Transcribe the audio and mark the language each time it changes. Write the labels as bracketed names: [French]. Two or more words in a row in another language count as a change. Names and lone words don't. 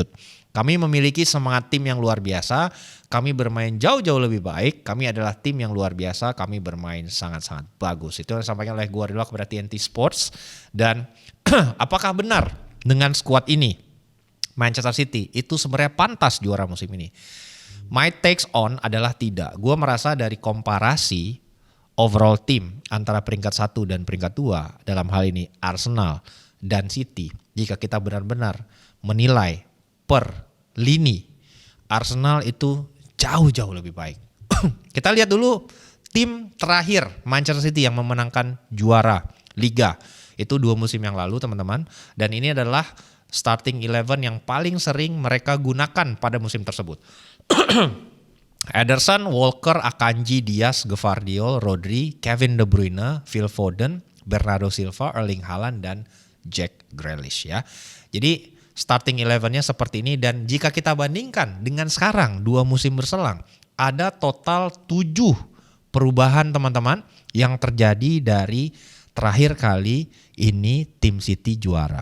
[Indonesian] Kami memiliki semangat tim yang luar biasa, kami bermain jauh-jauh lebih baik, kami adalah tim yang luar biasa, kami bermain sangat-sangat bagus. Itu yang disampaikan oleh Guardiola kepada TNT Sports. Dan apakah benar dengan skuad ini Manchester City itu sebenarnya pantas juara musim ini? [English] My takes on [Indonesian] adalah tidak. Gue merasa dari komparasi overall tim antara peringkat 1 dan peringkat 2 dalam hal ini Arsenal dan City, jika kita benar-benar menilai per lini, Arsenal itu jauh-jauh lebih baik. Kita lihat dulu tim terakhir Manchester City yang memenangkan juara Liga. Itu 2 musim yang lalu teman-teman. Dan ini adalah starting 11 yang paling sering mereka gunakan pada musim tersebut. Ederson, Walker, Akanji, Diaz, Gvardiol, Rodri, Kevin De Bruyne, Phil Foden, Bernardo Silva, Erling Haaland, dan Jack Grealish ya. Jadi starting 11-nya seperti ini, dan jika kita bandingkan dengan sekarang 2 musim berselang, ada total 7 perubahan teman-teman yang terjadi dari terakhir kali ini tim City juara.